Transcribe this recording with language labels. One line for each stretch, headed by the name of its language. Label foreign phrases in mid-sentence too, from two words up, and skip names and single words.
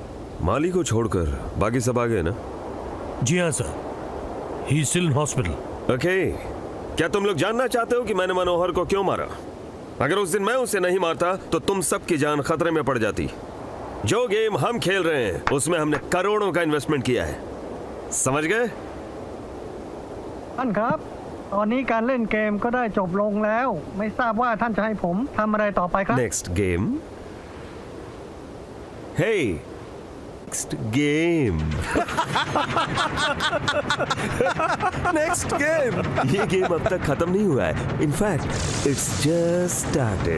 Hindi: माली को छोड़कर बाकी सब आ गए ना? जी हाँ सर।
English: He is still in hospital.
Hindi: ओके। क्या तुम लोग जानना चाहते हो कि मैंने मनोहर को क्यों मारा? अगर उस दिन मैं उसे नहीं मारता तो तुम सबकी जान खतरे में पड़ जाती। जो गेम हम खेल रहे हैं उसमें हमने करोड़ों का इन्वेस्टमेंट किया है। समझ गए?
Thai: ท่านครับ ตอนนี้การเล่นเกมก็ได้จบลงแล้ว ไม่ทราบว่าท่านจะให้ผมทำอะไรต่อไปครับ
English: Next game. Hey, next game. Next game.
Hindi: ये गेम अब तक खत्म नहीं हुआ है।
English: in fact it's just started.